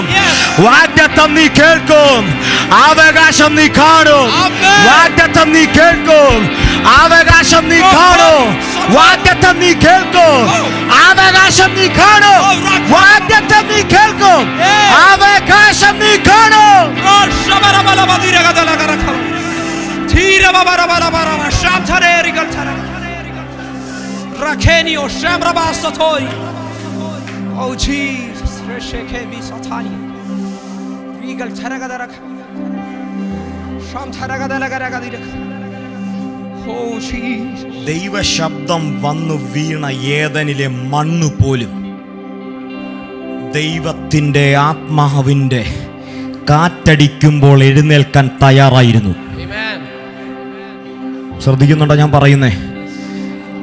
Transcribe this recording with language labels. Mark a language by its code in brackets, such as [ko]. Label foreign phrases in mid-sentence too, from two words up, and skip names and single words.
[ml] വാഗ്ദത്തം നീ കേൾക്കും, അവകാശം നീ കാണും. വാഗ്ദത്തം നീ കേൾക്കും, അവകാശം നീ കാണും. വാഗ്ദത്തം നീ കേൾക്കും, അവകാശം നീ കാണും. വാഗ്ദത്തം നീ കേൾക്കും, അവകാശം നീ കാണും. Oh Jesus, Reshekemi Satani. Regal Taragadaraka. Sham Taragadaraka. [en] Oh Jesus. [ml] ദൈവ ശബ്ദം വന്നു വീണ ഏദനിലെ മണ്ണ് പോലും ദൈവത്തിൻ്റെ ആത്മാവിൻ്റെ കാറ്റടിക്കുമ്പോൾ എഴുന്നേൽക്കാൻ തയ്യാറായിരുന്നു. ശ്രദ്ധിക്കുന്നുണ്ടോ ഞാൻ പറയുന്നേ?